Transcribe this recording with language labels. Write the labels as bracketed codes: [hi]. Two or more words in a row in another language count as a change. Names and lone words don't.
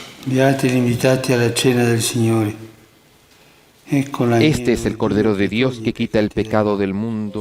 [it] Beati gli invitati alla cena del Signore. [es] Este es el Cordero de Dios que quita el pecado del mundo.